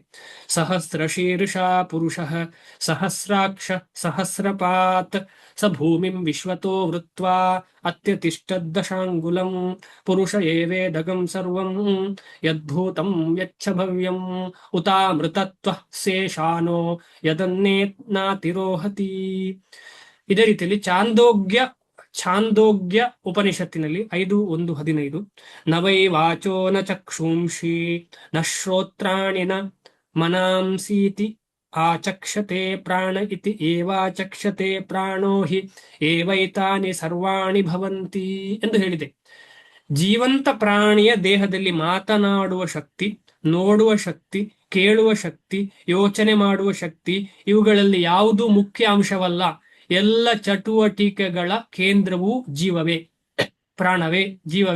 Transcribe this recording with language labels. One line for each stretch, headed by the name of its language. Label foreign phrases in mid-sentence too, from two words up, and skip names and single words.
Sanskrit: ಸಹಸ್ರ ಶೀರ್ಷ ಪುರುಷಃ ಸಹಸ್ರಾಕ್ಷ ಸಹಸ್ರಪಾತ್ ಸ ಭೂಮಿಂ ವಿಶ್ವತೋ ವೃತ್ವಾ ಅತ್ಯತಿಷ್ಠದ್ದಶಾಂಗುಲಂ ಪುರುಷ ಏವೇದಗಂ ಸರ್ವಂ ಯದ್ಭೂತಂ ಯಚ್ಚ ಭವ್ಯಂ ಉತಾಮೃತತ್ವ ಶೇಷಾನೋ ಯದನ್ನೇತ್ನಾತಿರೋಹತಿ.
Kannada: ಇದೇ ರೀತಿಯಲ್ಲಿ ಛಾಂದೋಗ್ಯ ಉಪನಿಷತ್ತಿನಲ್ಲಿ
Sanskrit: 5:1-15 ನ ವೈ ವಾಚೋ ನ ಚಕ್ಷುಂಷಿ ನ ಶ್ರೋತ್ರಾಣಿ ನ ಮನಾಂಸೀತಿ ಆಚಕ್ಷತೆ ಪ್ರಾಣ ಇತಿ ಏವಾಚಕ್ಷತೆ ಪ್ರಾಣೋ ಹಿ ಏವೈತಾನಿ ಸರ್ವಾಣಿ ಭವಂತಿ
Kannada: ಎಂದು ಹೇಳಿದೆ. ಜೀವಂತ ಪ್ರಾಣಿಯ ದೇಹದಲ್ಲಿ ಮಾತನಾಡುವ ಶಕ್ತಿ, ನೋಡುವ ಶಕ್ತಿ, ಕೇಳುವ ಶಕ್ತಿ, ಯೋಚನೆ ಮಾಡುವ ಶಕ್ತಿ ಇವುಗಳಲ್ಲಿ ಯಾವುದೂ ಮುಖ್ಯ ಅಂಶವಲ್ಲ. ಎಲ್ಲ ಚಟುವಟಿಕೆಗಳ ಕೇಂದ್ರವೂ ಜೀವವೇ, ಪ್ರಾಣವೇ, ಜೀವವೇ.